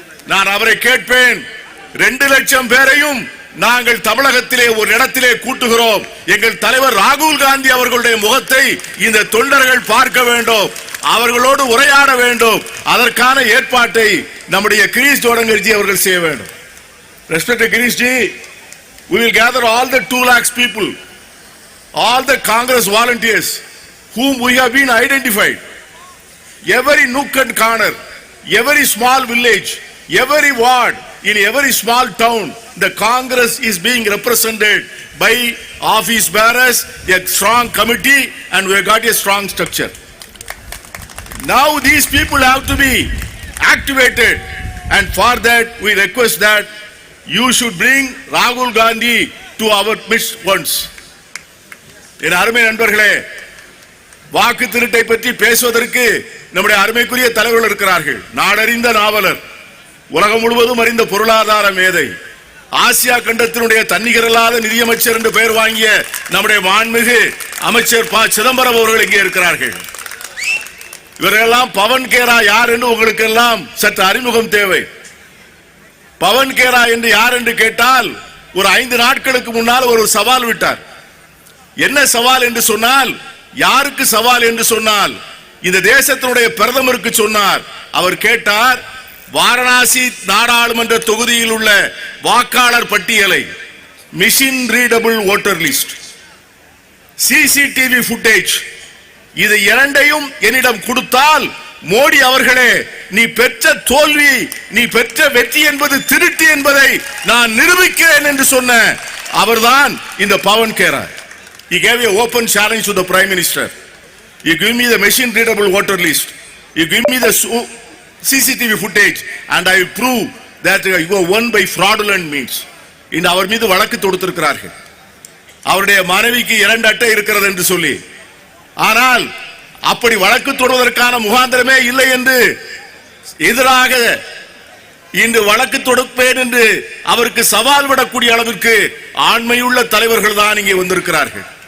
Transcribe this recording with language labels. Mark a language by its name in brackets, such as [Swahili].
[Tamil] நான் அவரை கேட்பேன், 2 லட்சம் பேரையும் நாங்கள் தமிழகத்திலே ஒரு இடத்திலே கூட்டுகிறோம். எங்கள் தலைவர் ராகுல் காந்தி அவர்களுடைய முகத்தை இந்த தொண்டர்கள் பார்க்க வேண்டும், அவர்களோடு உரையாட வேண்டும். அதற்கான ஏற்பாட்டை நம்முடைய கிரீஷ் ஜோடங்கர்ஜி அவர்கள் செய்ய வேண்டும். Respect Girish G, [English] We will gather all the 2 lakhs people, all the Congress volunteers whom we have been identified. Every nook and corner, every small village, every ward, in every small town, the Congress is being represented by office bearers, a strong committee, and we have got a strong structure. Now these people have to be activated, and for that we request that you should bring Rahul Gandhi to our midst once. [Tamil] என் அருமை நண்பர்களே, வாக்கு திருட்டை பற்றி பேசுவதற்கு நம்முடைய அருமைக்குரிய தலைவர்கள் இருக்கிறார்கள். நாடறிந்த நாவலர், உலகம் முழுவதும் அறிந்த பொருளாதார மேதை, ஆசியா கண்டத்தினுடைய தன்னிகரல்லாத நிதியமைச்சர் என்று பெயர் வாங்கிய நம்முடைய மாண்புமிகு அமைச்சர் ப. சிதம்பரம் அவர்கள் இங்கே இருக்கிறார்கள். இவரெல்லாம் பவன் கேரா யார் என்று உங்களுக்கு எல்லாம் சற்று அறிமுகம் தேவை. பவன் கேரா என்று யார் என்று கேட்டால், ஒரு 5 நாட்களுக்கு முன்னால் ஒரு சவால் விட்டார். என்ன சவால் என்று சொன்னால், யாருக்கு சவால் என்று சொன்னால், இந்த தேசத்தினுடைய பிரதமருக்கு சொன்னார். அவர் கேட்டார், வாரணாசி நாடாளுமன்ற தொகுதியில் உள்ள வாக்காளர் பட்டியலை, machine readable voter list, CCTV footage, இது இரண்டையும் என்னிடம் கொடுத்தால், மோடி அவர்களே, நீ பெற்ற தோல்வி, நீ பெற்ற வெற்றி என்பது திருட்டு என்பதை நான் நிரூபிக்கிறேன் என்று சொன்ன அவர்தான் இந்த Pawan Khera. [English] He gave an open challenge to the Prime Minister. You give me the machine readable voter list, you give me the CCTV footage, and I will prove that you have won by fraudulent means. [Tamil] இந்த அவர் மீது வழக்கு தொடுத்திருக்கிறார்கள். அவருடைய மனைவிக்கு 2 அட்டை இருக்கிறது என்று சொல்லி. ஆனால் அப்படி வழக்கு தொடுவதற்கான முகாந்திரமே இல்லை என்று எதிராக இன்று வழக்கு தொடுப்பேன் என்று அவருக்கு சவால் விடக்கூடிய அளவிற்கு ஆண்மையுள்ள தலைவர்கள் தான் இங்கே வந்திருக்கிறார்கள்.